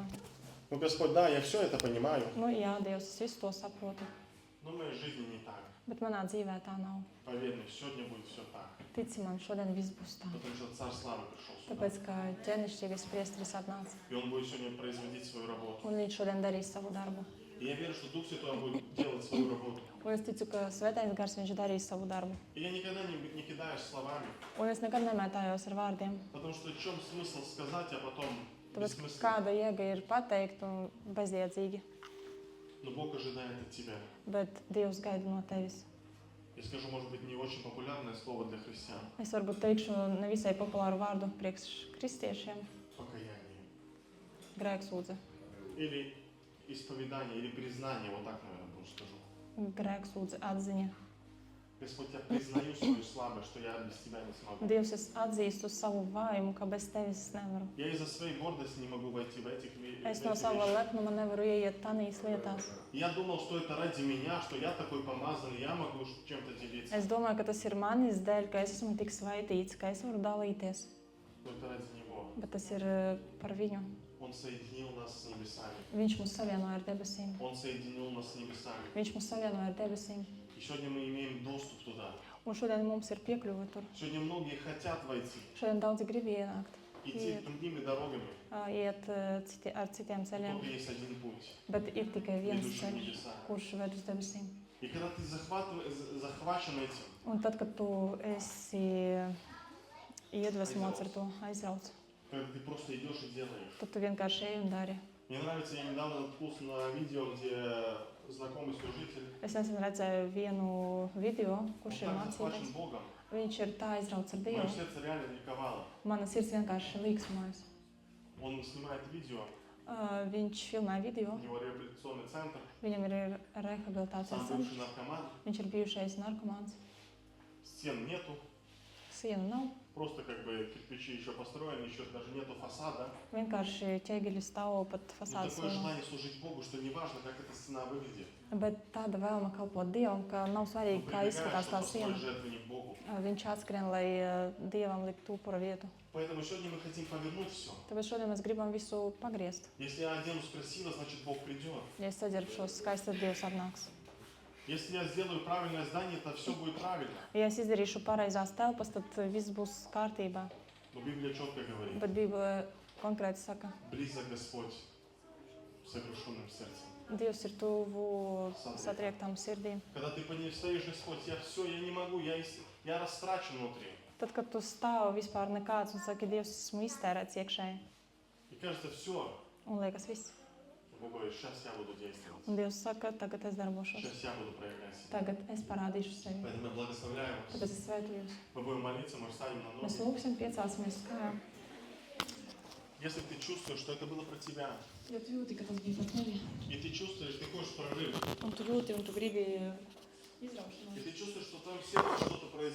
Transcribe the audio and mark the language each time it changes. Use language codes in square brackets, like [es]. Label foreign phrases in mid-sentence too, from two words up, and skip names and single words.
[ru] ну, Господь, да, я все это понимаю, [lv] nu jā, Dievs, es visu to saprotu, [ru] но в моей жизни не так. [lv] bet manā dzīvē tā nav. [ru] Поверь мне, сегодня будет все так. [lv] Tici man, šodien viss būs tā. [ru] Потому что Царь Славы пришел сюда. [lv] Tāpēc, ka ķēnišķīgais priesteris atnāca, [ru] И Он будет сегодня производить свою работу. [lv] un viņš šodien darīs savu darbu. [ru] И я верю, что Дух Святой будет делать свою работу. [lv] Un es ticu, ka Svētais Gars viņš darīs savu darbu. [ru] И я никогда не кидаюсь словами, [lv] Un es nekad nemētājos ar vārdiem. [ru] потому что в чем смысл сказать, а потом [lv] Tāpēc, [ru] бессмысленно. [lv] kāda jēga ir pateikt un bezjēdzīgi, [ru] Но Бог ожидает от тебя. [lv] bet Dievs gaida no tevis. [ru] Я скажу, может быть, не очень популярное слово для христиан. [lv] Es varbūt teikšu nevisai populāru vārdu priekš kristiešiem [ru] Покаяние. [lv] - grēksūdze. [ru] Или исповедание, или признание, вот так, наверное, больше скажу. [lv] Grēksūdze atziņa. [ru] Господь, я признаю свою слабость, что я без тебя не смогу. [lv] Dievs, es atzīstu savu vājumu, ka bez tevis es nevaru. [ru] Я из-за своей гордости не могу войти в эти [lv] Es no sava [ru] вещи. [lv] lepnuma nevaru ieiet tanīs lietās. [ru] Я думал, что это ради меня, что я такой помазанный, я могу чем-то делиться. [lv] Es domāju, ka tas ir manis dēļ, ka es esmu tik svaitīts, ka es varu dalīties. [ru] Но это ради Него. [lv] Bet tas ir par viņu. [ru] Он соединил нас с небесами. [lv] Viņš mūs savienoja ar debesīm. [ru] Он соединил нас с небесами. [lv] Viņš mūs savienoja ar debesīm. [ru] И сегодня мы имеем доступ туда. [lv] Un šodien mums ir piekļuve tur. [ru] Сегодня многие хотят войти, [lv] Šodien daudzi grib ienākt. [ru] идти другими дорогами. [lv] iet ar citiem ceļiem, [ru] Только есть один путь, [lv] bet ir tikai viens [ru] ведущий в [lv] ceļš, [ru] небеса. [lv] kurš ved uz debesīm. [ru] И когда ты захвачен этим, [lv] Un tad, kad tu esi iedvesmots ar to, aizrauc, [ru] когда ты просто идешь и делаешь. [lv] tad tu vienkārši ej un dari. [ru] Мне нравится, я недавно наткнулся на видео, где знакомый служитель, [lv] Es nesen redzēju vienu video, kurš ir [ru] он так захвачен [lv] mācītājs. [ru] Богом, [lv] Viņš ir tā aizrauts ar [ru] мое [lv] Dievu. [ru] сердце реально ликовало. [lv] Mana sirds vienkārši līksmojas. [ru] Он снимает видео, [lv] Viņš filmē video, [ru] у него реабилитационный центр, [lv] viņam ir rehabilitācijas [ru] сам [lv] centrs, [ru] бывший наркоман, [lv] viņš ir bijušais narkomāns, [ru] стен нету, [lv] sienu nav, [ru] просто как бы кирпичи еще построены, еще даже нету фасада. [lv] vienkārši ķēgeļi stāv pat [ru] Но [lv] fasādes [ru] такое [lv] lomā. [ru] желание служить Богу, что неважно, как эта стена выглядит. [lv] Bet tāda vēlme kalpot Dievam, ka nav [ru] Он [lv] svarīgi, kā [ru] прибегает, [lv] izskatās [ru] чтобы [lv] tā [ru] построить [lv] siena. [ru] жертвенник Богу. [lv] Viņš atskrien, lai Dievam liktu upura vietu. [ru] Поэтому сегодня мы хотим повернуть все. [lv] Tāpēc šodien mēs gribam visu pagriezt. [ru] Если я оденусь красиво, значит Бог придет. [lv] Ja es saģērbšos skaisti, tad Dievs atnāks. [ru] Если я сделаю правильное здание, то все будет правильно. [lv] Ja es izdarīšu pareizās telpas, tad viss būs kārtībā. [ru] Но Библия четко говорит, [lv] Bet Bībele konkrēti saka, [ru] близок Господь с сокрушенным сердцем. [lv] Dievs ir tuvu satriektām sirdīm. [ru] Когда ты по ней стоишь, Господь, я все, я не могу, я растрачен внутри. [lv] Tad, kad tu stāvi vispār nekāds un saki, Dievs, esmu iztērēts iekšēji, [ru] И кажется, все. [lv] un liekas viss. [ru] Бог говорит, сейчас я буду действовать. [lv] Un Dievs saka, tagad es darbošos, [ru] Сейчас я буду проявлять себя. [lv] tagad es parādīšu sevi. [ru] Поэтому я благословляю вас. [lv] Tāpēc es svētu jūs. [ru] Мы будем молиться, мы встанем на [lv] Mēs [ru] ноги. [lv] lūgsim, piecāsimies kājām. [ru] Если ты чувствуешь, что это было про тебя, [lv] Ja tu jūti, ka tas bija par tevi, [ru] и ты чувствуешь, ты хочешь прорыв, [lv] un tu jūti, un tu gribi izraušanos, [ru] и ты чувствуешь, что в твоем сердце что-то произошло,